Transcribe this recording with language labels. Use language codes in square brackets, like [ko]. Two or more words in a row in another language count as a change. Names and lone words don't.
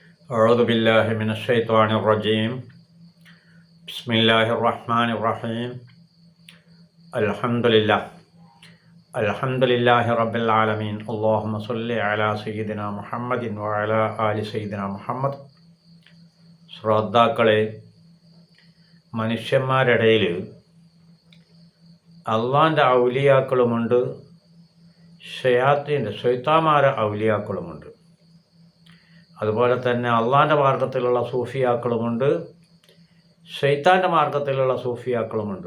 [ar] أعوذ بالله من الشيطان الرجيم بسم الله الرحمن الرحيم الحمد لله رب العالمين اللهم صل على سيدنا محمد وعلى آل سيدنا محمد. [ml] ശ്രോതാക്കളെ, മനുഷ്യന്മാരിടയിൽ അള്ളാൻ്റെ ഔലിയാക്കളുമുണ്ട്, ശൈത്താന്മാരെ ഔലിയാക്കളുമുണ്ട്. അതുപോലെ തന്നെ അള്ളാൻ്റെ മാർഗത്തിലുള്ള സൂഫിയാക്കളുമുണ്ട്, ശൈത്താൻ്റെ മാർഗത്തിലുള്ള സൂഫിയാക്കളുമുണ്ട്.